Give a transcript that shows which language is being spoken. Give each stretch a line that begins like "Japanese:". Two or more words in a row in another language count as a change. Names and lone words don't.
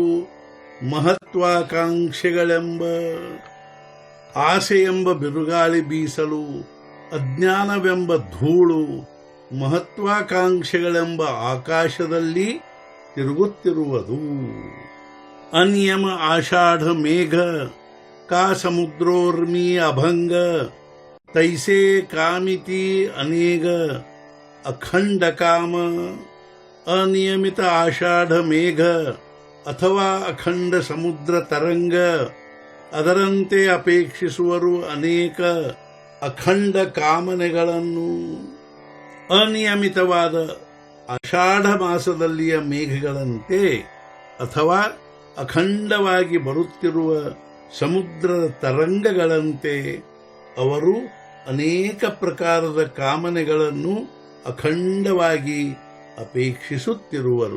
Kannada: ಮಹತ್ವಾಕಾಂಕ್ಷೆಗಳೆಂಬ ಆಸೆಯೆಂಬ ಬಿರುಗಾಳಿ ಬೀಸಲು ಅಜ್ಞಾನವೆಂಬ ಧೂಳು ಮಹತ್ವಾಕಾಂಕ್ಷೆಗಳೆಂಬ ಆಕಾಶದಲ್ಲಿ ತಿರುಗುತ್ತಿರುವುದು.
Marathi: अनियम आषाढ मेघ का समुद्रोर्मी अभंग तैसे कामिती अनेक अखंड काम अनियमित आषाढ मेघ
Kannada: ಅಥವಾ ಅಖಂಡ ಸಮುದ್ರ ತರಂಗ ಅದರಂತೆ ಅಪೇಕ್ಷಿಸುವರು ಅನೇಕ ಅಖಂಡ ಕಾಮನೆಗಳನ್ನು. ಅನಿಯಮಿತವಾದ ಆಷಾಢ ಮಾಸದಲ್ಲಿಯ ಮೇಘಗಳಂತೆ ಅಥವಾ ಅಖಂಡವಾಗಿ ಬರುತ್ತಿರುವ ಸಮುದ್ರದ ತರಂಗಗಳಂತೆ ಅವರು ಅನೇಕ ಪ್ರಕಾರದ ಕಾಮನೆಗಳನ್ನು ಅಖಂಡವಾಗಿ ಅಪೇಕ್ಷಿಸುತ್ತಿರುವರು.